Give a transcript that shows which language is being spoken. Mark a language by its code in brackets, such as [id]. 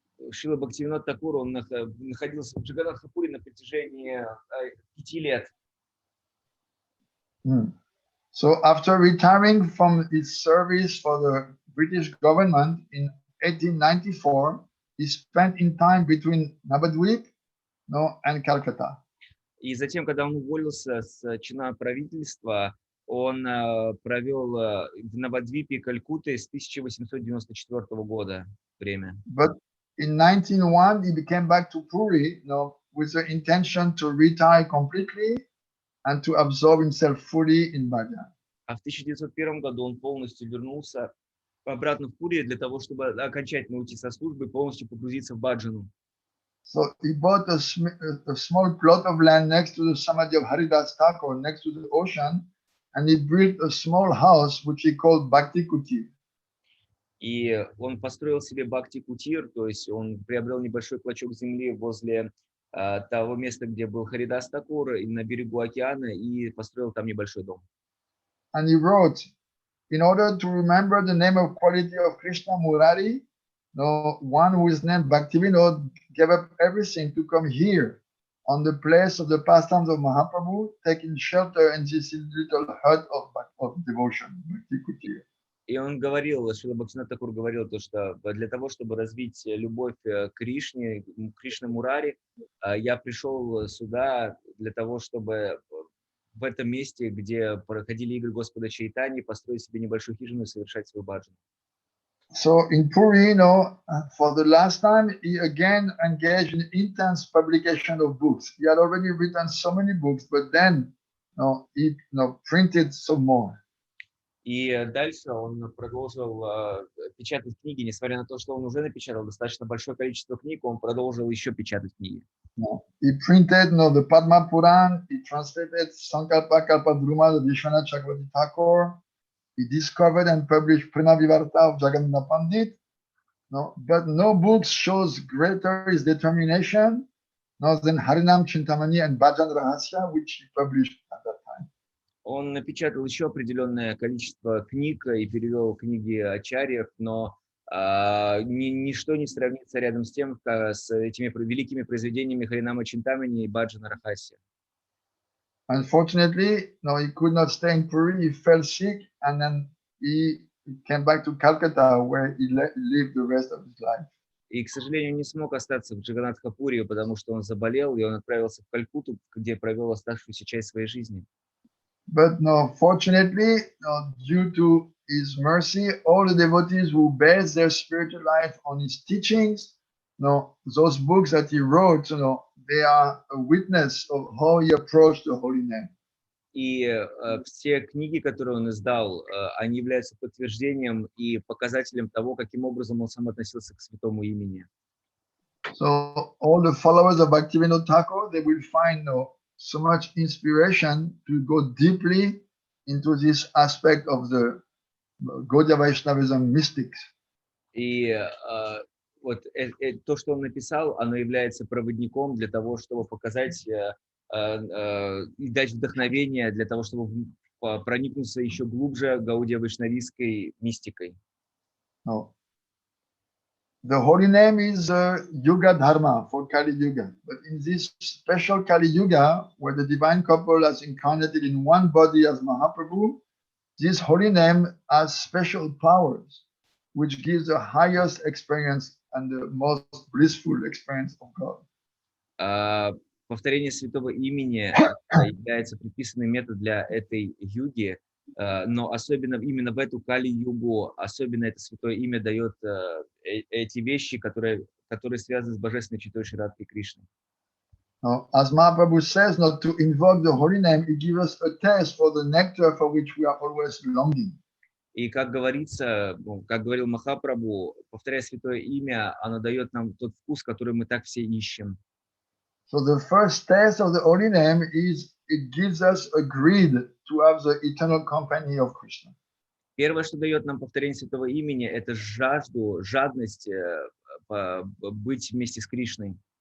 [ru] Шрила Бхактивиноды Тхакур, он находился в Джаганнатхапуре на протяжении 5 лет. [en] So after retiring from his service for the British government in 1894, he spent in time between Navadvip and Calcutta. [ru] И затем, когда он уволился с чина правительства, он провел в Навадвипе и Калькутте с 1894 года время. [en] But in 1901, he came back to Puri, with the intention to retire completely and to absorb himself fully in bhajan. [ru] А в 1901 году он полностью вернулся обратно в Пури для того, чтобы окончательно уйти со службы и полностью погрузиться в баджану. [en] So he bought a small plot of land next to the Samadhi of Haridas Thakur, next to the ocean, and he built a small house which he called Bhakti Kutir. [ru] И он построил себе бхакти-кутир, то есть он приобрел небольшой клочок земли возле того места, где был Харидас Тхакур, и на берегу океана, и построил там небольшой дом. [en] And he wrote, in order to remember the name of quality of Krishna Murari, one who is named Bhaktivinoda gave up everything to come here on the place of the pastimes of Mahaprabhu, taking shelter in this little hut of devotion, Bhakti Kutir. [ru] И он говорил, Шрила Бхактивинода Тхакур говорил, то, что для того, чтобы развить любовь к Кришне, Кришне Мурари, я пришел сюда для того, чтобы в этом месте, где проходили игры Господа Чайтани, построить себе небольшую хижину и совершать свой баджан. [en] So in Puri, for the last time, he again engaged in intense publication of books. He had already written so many books, but then he printed some more. [ru] И дальше он продолжил печатать книги, несмотря на то, что он уже напечатал достаточно большое количество книг, он продолжил еще печатать книги. [en] He printed the Padma Puran, he translated Sankalpa Kalpadruma of Vishwanath Chakravarti Thakur, he discovered and published Prema Vivarta of Jagannatha Pandit, but no book shows greater his determination than Harinama Чинтамани and Bhajan Rahasya, which he published at that time. [ru] Он напечатал еще определенное количество книг и перевел книги ачарьев, но ничто не сравнится рядом с тем, с этими великими произведениями Харинама Чинтамани и Баджана Рахасия. [en] Unfortunately, he could not stay in Puri. He fell sick, and then he came back to Calcutta, where he lived the rest of his life. [ru] И, к сожалению, не смог остаться в Джаганнатхапуре, потому что он заболел, и он отправился в Калькутту, где провел оставшуюся часть своей жизни. [en] But fortunately, due to his mercy, all the devotees who base their spiritual life on his teachings, those books that he wrote, they are a witness of how he approached the holy name. [ru] И все книги, которые он издал, они являются подтверждением и показателем того, каким образом он сам относился к святому имени. [en] So all the followers of Bhaktivinoda Thakur, they will find so much inspiration to go deeply into this aspect of the Gaudiya Vaishnavism mystics. [ru] И вот то, что он написал, оно является проводником для того, чтобы показать и дать вдохновение для того, чтобы проникнуться еще глубже Гаудия Вайшнавистской мистикой. [en] The holy name is Yuga Dharma for Kali Yuga. But in this special Kali Yuga, where the divine couple has incarnated in one body as Mahaprabhu, this holy name has special powers, which gives the highest experience and the most blissful experience of God. [ru] Повторение святого имени является предписанным методом для этой юги, но особенно именно в эту Кали-югу, особенно это святое имя дает эти вещи, которые связаны с божественной читой Шри Радхи Кришны. [en] Now, as Mahaprabhu says, not to invoke the holy name, it gives us a taste for the nectar for which we are always longing. [ru] И как говорится, как говорил Махапрабху, повторяя святое имя, оно дает нам тот вкус, который мы так все ищем. [en] So the first taste of the holy name is it gives us a greed to have the eternal company of Krishna. [ru] Первое, что дает нам повторение святого имени, это жадность быть вместе с Кришной.